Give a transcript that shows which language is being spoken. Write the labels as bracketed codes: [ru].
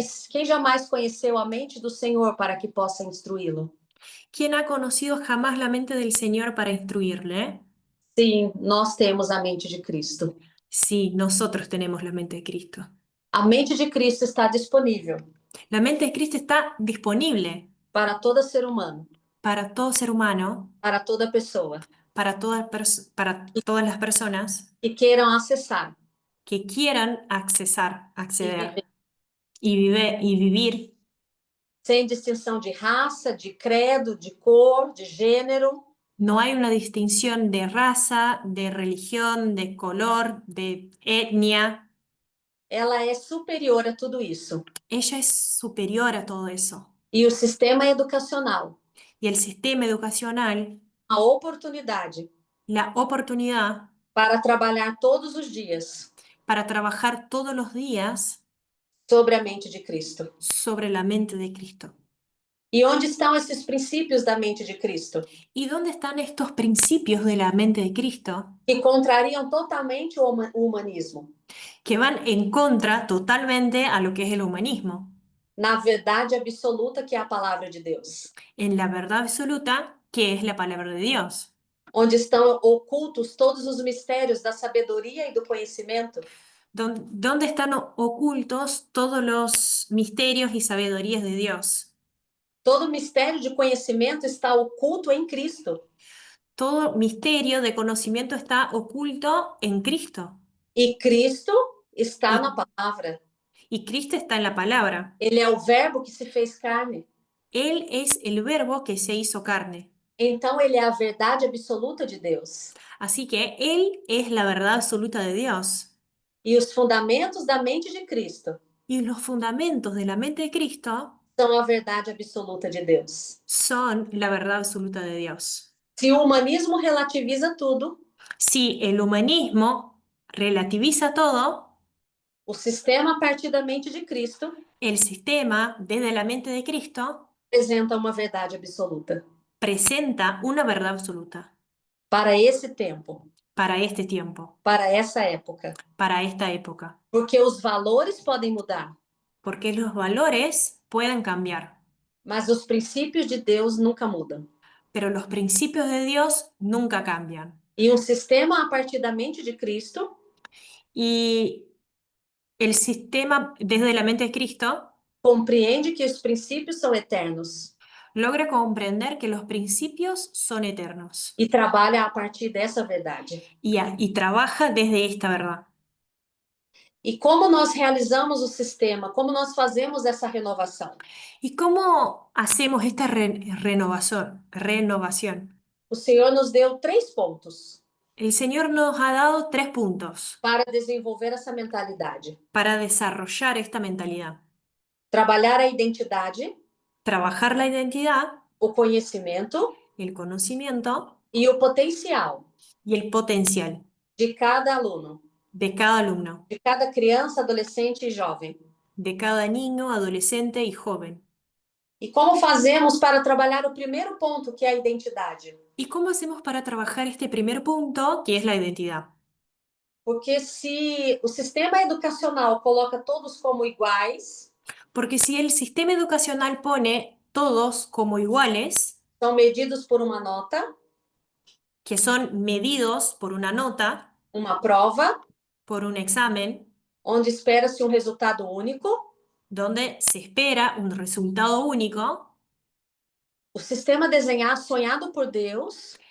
[pt] Quem jamais conheceu a mente do Senhor para que possa instruí-lo? [es] ¿Quién ha conocido jamás la mente del Señor para instruirle? [pt] Sim, nós temos a mente de Cristo. [es] Sí, nosotros tenemos la mente de Cristo. [pt] A mente de Cristo está disponível [es] La mente de Cristo está disponible [pt] para todo ser humano, [es] para todo ser humano, [pt] para toda pessoa [es] para todas las personas [pt] que queiram acessar [es] que quieran [pt] e [es] acceder [pt] viver [es] y vivir [pt] sem distinção de raça, de credo, de cor, de gênero. [es] No hay una distinción de raza, de religión, de color, de etnia. [pt] Ela é superior a tudo isso. [es] Ella es superior a todo eso. [pt] E o sistema educacional, [es] Y el sistema educacional, [pt] a oportunidade [es] la oportunidad [pt] para trabalhar todos os dias [es] para trabajar todos los días [pt] sobre a mente de Cristo. [es] sobre la mente de Cristo. [pt] E onde estão esses princípios da mente de Cristo? [es] ¿Y dónde están estos principios de la mente de Cristo [pt] Que contrariam totalmente o humanismo. [es] que van en contra totalmente a lo que es el humanismo? [pt] Na verdade absoluta que é a palavra de Deus. [es] En la verdad absoluta, que es la palabra de Dios. [pt] Onde estão ocultos todos os mistérios da sabedoria e do conhecimento. [es] ¿Dónde están ocultos todos los misterios y sabidurías de Dios? [pt] Todo mistério de conhecimento está oculto em Cristo. [es] Todo misterio de conocimiento está oculto en Cristo. [pt] E Cristo está E- na palavra. [es] Y Cristo está en la palabra. [pt] Ele é o verbo que se fez carne. [es] Él es el verbo que se hizo carne. [pt] Então ele é a verdade absoluta de Deus. [es] Así que Él es la verdad absoluta de Dios. [pt] E os fundamentos da mente de Cristo [es] Y los fundamentos de la mente de Cristo [pt] são a verdade absoluta de Deus. [es] son la verdad absoluta de Dios. [pt] Se o humanismo relativiza tudo, [es] Si el humanismo relativiza todo, [pt] o sistema a partir da mente de Cristo [es] el sistema desde la mente de Cristo [pt] apresenta uma verdade absoluta [es] presenta una verdad absoluta [pt] para esse tempo, [es] para este tiempo, [pt] para essa época. [es] para esta época. [pt] Porque os valores podem mudar, [es] Porque los valores pueden cambiar, [pt] mas os princípios de Deus nunca mudam. [es] pero los principios de Dios nunca cambian. [pt] E um sistema a partir da mente de Cristo [es] Y el sistema desde la mente de Cristo [pt] compreende que os princípios são eternos [es] logra comprender que los principios son eternos [pt] e trabalha a partir dessa verdade. [es] y trabaja desde esta verdad. [pt] E como nós realizamos o sistema, como nós fazemos essa renovação? [es] ¿Y cómo hacemos esta renovación? [pt] O Senhor nos deu 3 pontos. [es] El Señor nos ha dado 3 puntos [pt] para desenvolver essa mentalidade: [es] para desarrollar esta mentalidad. [pt] trabalhar a identidade, [es] Trabajar la identidad, [pt] o conhecimento [es] el conocimiento [pt] e o potencial [es] y el potencial [pt] de cada aluno, [es] de cada alumno, [pt] de cada criança, adolescente e jovem. [es] de cada niño, adolescente y joven. [pt] E como fazemos para trabalhar o primeiro ponto, que é a identidade? [es] ¿Y cómo hacemos para trabajar este primer punto, que es la identidad? [pt] Porque se o sistema educacional coloca todos como iguais, [es] Porque si el sistema educacional pone todos como iguales, [pt] são medidos por uma nota, [es] que son medidos por una nota, [pt] uma prova, [es] por un examen, [pt] onde espera-se um resultado único, [es] donde se espera un resultado único, [pt] o sistema desenhado, sonhado por Deus,